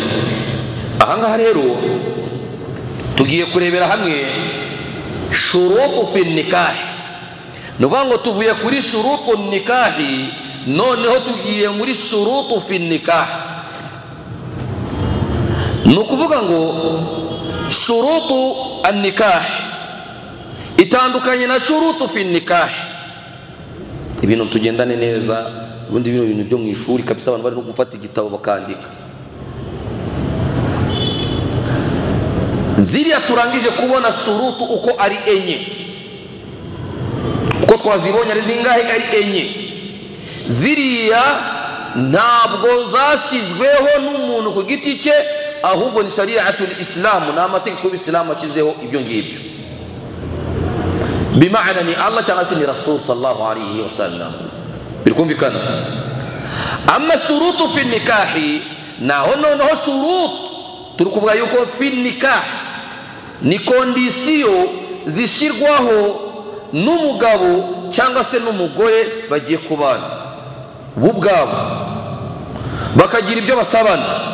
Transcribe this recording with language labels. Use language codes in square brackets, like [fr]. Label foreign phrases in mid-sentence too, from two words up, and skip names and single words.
[rw] Ahangaha rero tugiye kurebera hamwe [ar] شروط في النكاح. [rw] Ni ukuvuga ngo tuvuye kuri [ar] شروط النكاح, [rw] noneho tugiye muri [ar] شروط في النكاح. [rw] Ni ukuvuga ngo [ar] شروط النكاح [rw] itandukanye na [ar] شروط في النكاح. [rw] Ibintu tugendane neza, ubundi bino bintu byo mu ishuri kabisa abantu bari no gufata igitabo bakandika. Ziriya turangije kubona shurutu uko ari enye, uko twazibonye ari zingahe? Ari enye. Ziriya ntabwo zashyizweho n'umuntu ku giti cye, ahubwo ni [ar] شريعة الإسلام, [rw] ni amategeko y'Isilamu ashyizeho ibyo ngibyo. Bimaana ni Allah cyangwa se ni Rasul [ar] صلى الله عليه وسلم. [rw] Birikumvikana? [ar] أما شروط في النكاح, [rw] naho noneho shurutu turi kuvuga yuko [ar] في النكاح [rw] ni kondisiyo zishyirwaho n'umugabo cyangwa se n'umugore bagiye kubana bo ubwabo, bakagira ibyo basabana.